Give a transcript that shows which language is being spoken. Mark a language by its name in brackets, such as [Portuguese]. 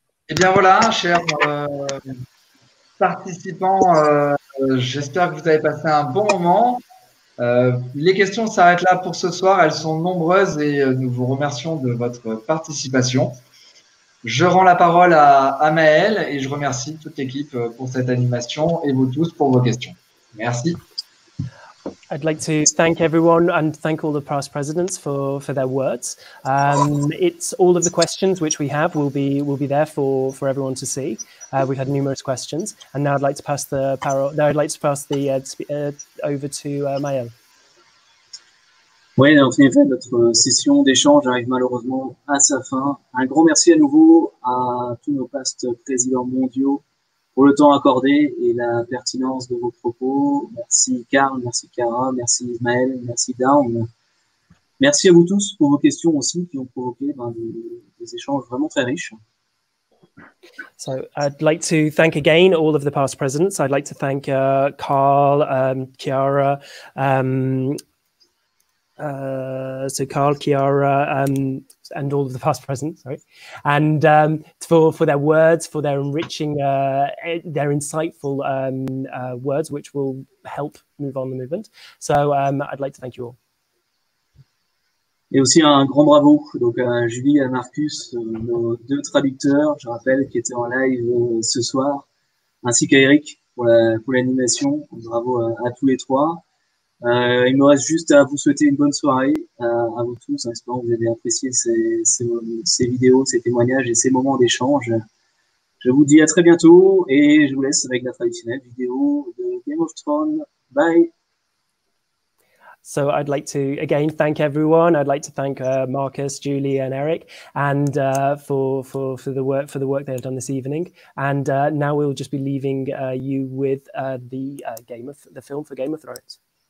[French] Eh bien voilà, chers participants, j'espère que vous avez passé un bon moment. Les questions s'arrêtent là pour ce soir. Elles sont nombreuses et nous vous remercions de votre participation. Je rends la parole à Maëlle et je remercie toute l'équipe pour cette animation et vous tous pour vos questions. Merci. [English] I'd like to thank everyone and thank all the past presidents for their words. It's all of the questions which we have will be there for everyone to see. We've had numerous questions, and now I'd like to pass the over to Maëlle. [French] Oui, en effet, notre session d'échange arrive malheureusement à sa fin. Un grand merci à nouveau à tous nos past présidents mondiaux pour le temps accordé et la pertinence de vos propos. Merci Karl, merci Cara, merci Ismaël, merci Dawn. Merci à vous tous pour vos questions aussi qui ont provoqué des échanges vraiment très riches. [English] So I'd like to thank again all of the past presidents. I'd like to thank Carl, Chiara, Carl, Chiara, and all of the past presidents, sorry, and for their words, for their enriching, their insightful words, which will help move on the movement. So I'd like to thank you all. [French] Et aussi un grand bravo donc à Julie et à Marcus, nos deux traducteurs, je rappelle, qui étaient en live ce soir, ainsi qu'à Eric pour l'animation. Bravo à tous les trois. Il me reste juste à vous souhaiter une bonne soirée à vous tous, en espérant que vous avez apprécié ces vidéos, ces témoignages et ces moments d'échange. Je vous dis à très bientôt et je vous laisse avec la traditionnelle vidéo de Game of Thrones. [English] Bye! So I'd like to again thank everyone. I'd like to thank Marcus, Julie, and Eric, and for the work they have done this evening. And now we'll just be leaving you with the film for Game of Thrones.